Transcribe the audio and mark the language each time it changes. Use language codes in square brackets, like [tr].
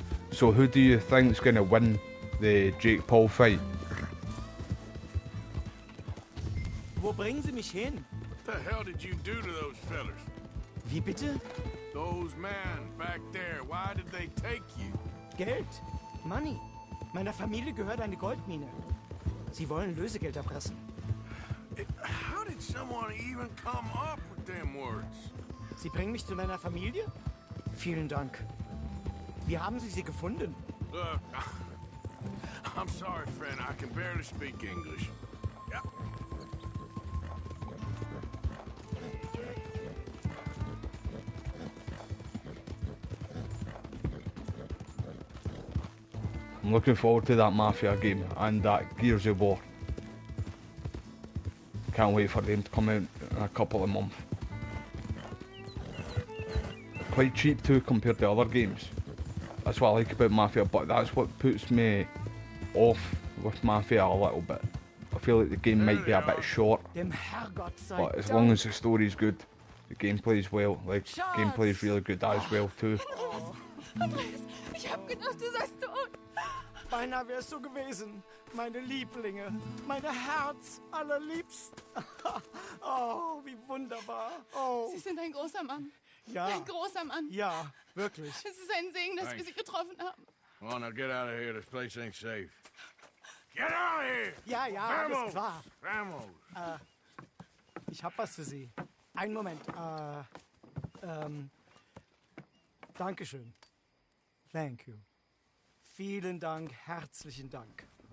[en] So who do you think's gonna win the Jake Paul fight? [de] Wo bringen Sie mich hin? [en] What the hell did you do to those fellers? [de] Wie bitte? [en] Those men back there, why did they take you? [de] Geld. [en] Money. [de] Meiner Familie gehört eine Goldmine. Sie wollen Lösegeld erpressen. [en] How did someone even come up with them words? [de] Sie bringen mich zu meiner Familie? Vielen Dank. Wie haben Sie sie gefunden? [en] Look, I'm sorry, friend. I can barely speak English. Yeah. I'm looking forward to that Mafia game and that Gears of War. Can't wait for them to come out in a couple of months. Quite cheap too compared to other games. That's what I like about Mafia, but that's what puts me off with Mafia a little bit. feel like the game might be a bit short, [de] Dem Herrgott sei [en] but as long as the story's good, the gameplay's gameplay's really good as well too. [de] Andreas, ich hab gedacht, du seist tot. Beinahe wär's so gewesen. Meine Lieblinge, meine Herz allerliebsten. Oh, wie wunderbar. Oh. Sie sind ein großer Mann. Ja. Ein großer Mann. Ja, wirklich. Es ist ein Segen, dass wir Sie getroffen haben. [en] Come on, now get out of here. This place ain't safe. Get out of here! [de] Ja, ja, [es] Vamos! [de] alles klar. [es] Vamos! [de] Ich hab was für Sie. Einen Moment. Dankeschön. [en] Thank you. [de] Vielen Dank, herzlichen Dank.